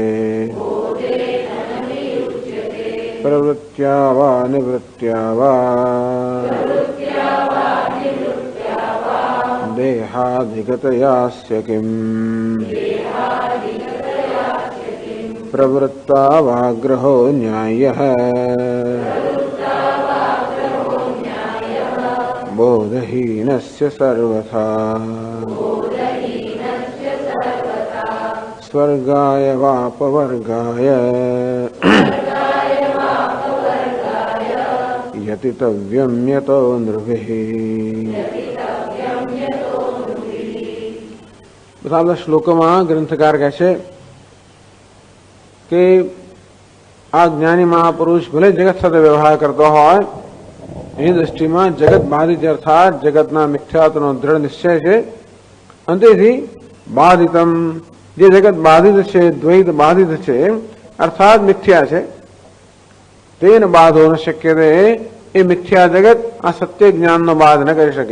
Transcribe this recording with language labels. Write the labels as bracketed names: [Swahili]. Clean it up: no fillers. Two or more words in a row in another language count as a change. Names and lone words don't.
[Sanskrit] प्रवृत्त्या वा निवृत्त्या वा देहाधिगतयास्य किम् प्रवृत्ता वाग्रहो न्यायः बोधहीनस्य सर्वथा स्वर्गाय वापवर्गाय यतितव्यं यतो नृभिः। [Gujarati] બધા શ્લોકોમાં ગ્રંથકાર કહે છે કે આ જ્ઞાની મહાપુરુષ ભલે જગત સાથે વ્યવહાર કરતો હોય એની દ્રષ્ટિમાં જગત બાધિત અર્થાત જગતના મિથ્યાત્વનો દ્રઢ નિશ્ચય છે અને તેથી બાધિતમ જે જગત બાધિત છે દ્વૈત બાધિત છે અર્થાત મિથ્યા છે [Sanskrit] तेन बाधो न शक्य [Gujarati] એ મિથ્યા જગત આ સત્ય જ્ઞાનનો બાધ ન કરી શકે.